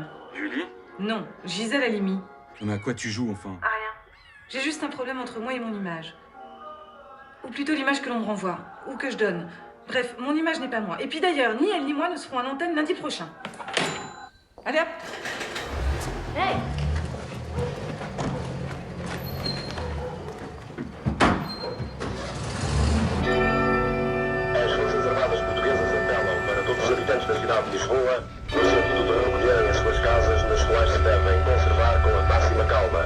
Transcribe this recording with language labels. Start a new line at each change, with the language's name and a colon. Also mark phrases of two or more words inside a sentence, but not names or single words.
French: Julie? Non, Gisèle Halimi. Mais à quoi tu joues enfin? À rien. J'ai juste un problème entre moi et mon image. Ou plutôt l'image que l'on me renvoie, ou que je donne. Bref, mon image n'est pas moi. Et puis d'ailleurs, ni elle ni moi ne seront à l'antenne lundi prochain. Allez hop! Hey!
Portuguese: As Forças Armadas Portuguesas apelam para todos os habitantes da cidade de Lisboa, no sentido de recolherem as suas casas, nas quais se devem conservar com a máxima calma.